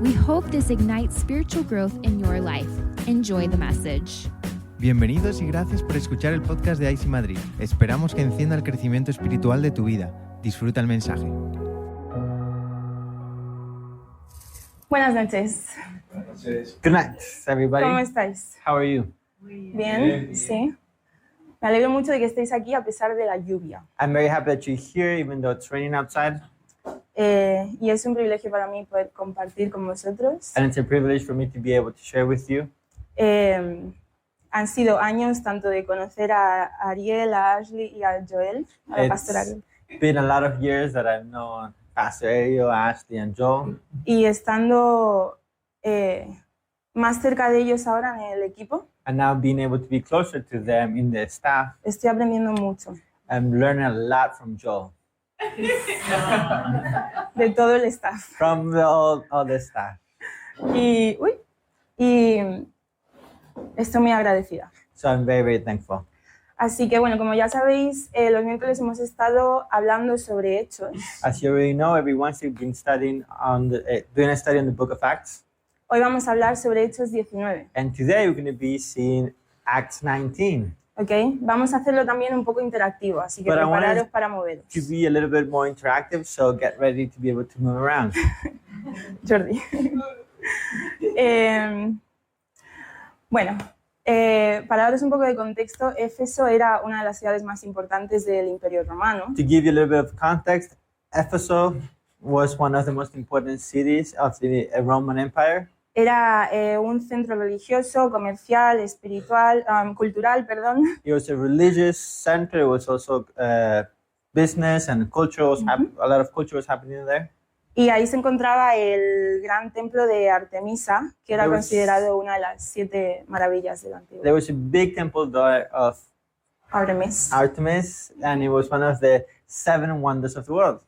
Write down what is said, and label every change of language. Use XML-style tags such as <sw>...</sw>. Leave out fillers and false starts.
<en>We hope this ignites spiritual growth in your life. Enjoy the message.</en> <es>Bienvenidos y gracias por escuchar el podcast de IC Madrid. Esperamos que encienda el crecimiento espiritual de tu vida. Disfruta el mensaje. Buenas noches.</es> <en>Good night, everybody.</en> <es>¿Cómo estáis?</es> <en>How are you?</en> <es>¿Bien? Sí. Me alegro mucho de que estéis aquí a pesar de la lluvia.</es> <en>I'm very happy that you're here, even though it's raining outside.</en> <es>Y es un privilegio para mí poder compartir con vosotros.</es> <en>And it's a privilege for me to be able to share with you.</en> <es>Han sido años tanto de conocer a Ariel, a Ashley y a Joel, a la pastora.</es> <en>It's been a lot of years that I've known Pastor Ariel, Ashley, and Joel.</en> <es>Y estando más cerca de ellos ahora en el equipo,</es> <en>And now being able to be closer to them in the staff,</en> <es>estoy aprendiendo mucho</es> <en>I'm learning a lot from Joel,</en> <es>de todo el staff.</es> <en>from all the staff.</en> <es>Y estoy muy agradecida.</es> <en>So I'm very, very thankful.</en> <es>Así que bueno, como ya sabéis, los miércoles hemos estado hablando sobre Hechos.</es> <en>As you already know, every Wednesday we've been studying on doing a study on the Book of Acts.</en> <es>Hoy vamos a hablar sobre Hechos 19,</es> <en>And today we're going to be seeing Acts 19. ¿ok?</en> <es>Vamos a hacerlo también un poco interactivo, así que</es> <en>But I wanted</en> <es>prepararos para moveros.</es> <en>To be a little bit more interactive, so get ready to be able to move around. Jordi.</en> <es>Bueno, para daros un poco de contexto, Éfeso era una de las ciudades más importantes del Imperio Romano.</es> <en>To give you a little bit of context, Ephesus was one of the most important cities of the Roman Empire.</en> <es>Era un centro religioso, comercial, espiritual, cultural, perdón.</es> <en>It was a religious center. It was also business and culture. A lot of culture was happening there.</en> <es>Y ahí se encontraba el gran templo de Artemisa, que era</es> <en>There was-</en> <es>considerado una de las 7 maravillas del antiguo.</es> <en>There was a big temple there of Artemis. Artemis, and it was one of the 7 wonders of the world.</en>